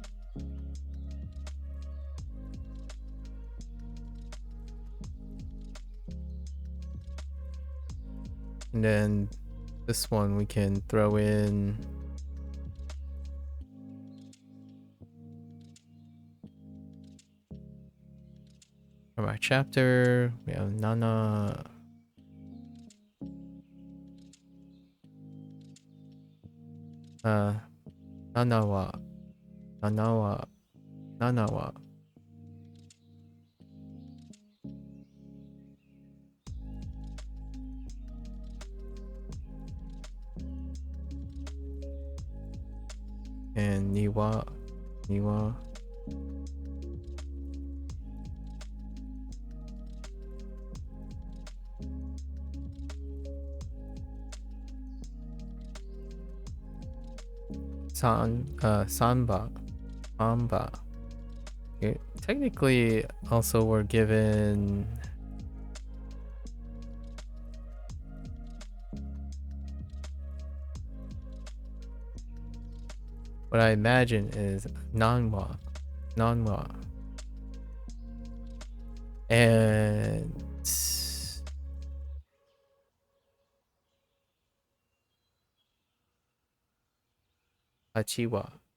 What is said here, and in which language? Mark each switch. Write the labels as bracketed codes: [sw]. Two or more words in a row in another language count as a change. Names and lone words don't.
[en] And then this one we can throw in from our chapter. We have nana. Nanawa. [ja] Nanawa. Nanawa. And niwa. Niwa. Sanba. Amba. [en] Okay. Technically, also we're given what I imagine is nanwa. [ja] Nanwa. And Hachiwa.